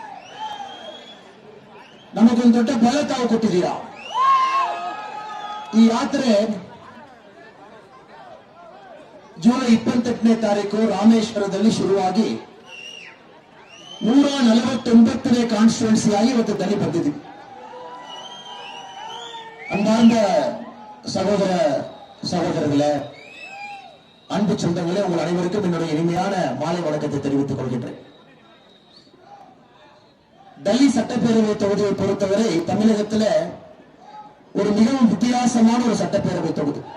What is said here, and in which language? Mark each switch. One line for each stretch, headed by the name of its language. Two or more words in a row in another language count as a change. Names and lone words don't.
Kannada: ನಮಗೊಂದು ದೊಡ್ಡ ಬಲ ತಾವು ಕೊಟ್ಟಿದ್ದೀರಾ. ಈ ಯಾತ್ರೆ ಜೂಲೈ 28ನೇ ತಾರೀಕು ರಾಮೇಶ್ವರದಲ್ಲಿ ಶುರುವಾಗಿ 149ನೇ ಕಾನ್ಸ್ಟಿಟ್ಯೂನ್ಸಿಯಾಗಿ ಇವತ್ತು ಡೆಲ್ಲಿ ಬಂದಿದ್ದೀವಿ.
Tamil: அன்பார்ந்த சகோதர சகோதரர்களே, அன்பு சொந்தங்களே, உங்கள் அனைவருக்கும் என்னுடைய இனிமையான மாலை வணக்கத்தை தெரிவித்துக் கொள்கின்றேன். டெல்லி சட்டப்பேரவை தொகுதியை பொறுத்தவரை தமிழகத்தில் ஒரு மிகவும் வித்தியாசமான ஒரு சட்டப்பேரவை தொகுதி.